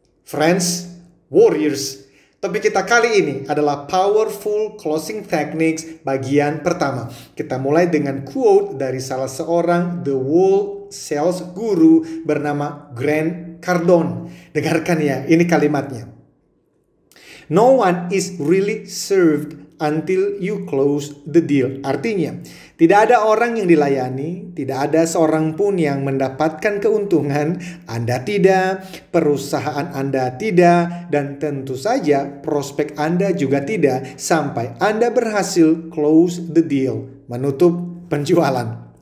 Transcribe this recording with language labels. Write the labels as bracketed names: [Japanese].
[Indonesian] Friends, warriors, topik kita kali ini adalah Powerful Closing Techniques bagian pertama. Kita mulai dengan quote dari salah seorang The World Sales Guru bernama Grant Cardone. Dengarkan ya, ini kalimatnya. [English] No one is really served until you close the deal. [Indonesian] Artinya, tidak ada orang yang dilayani, tidak ada seorang pun yang mendapatkan keuntungan. Anda tidak, perusahaan Anda tidak, dan tentu saja prospek Anda juga tidak sampai Anda berhasil [English] close the deal, [Indonesian] menutup penjualan.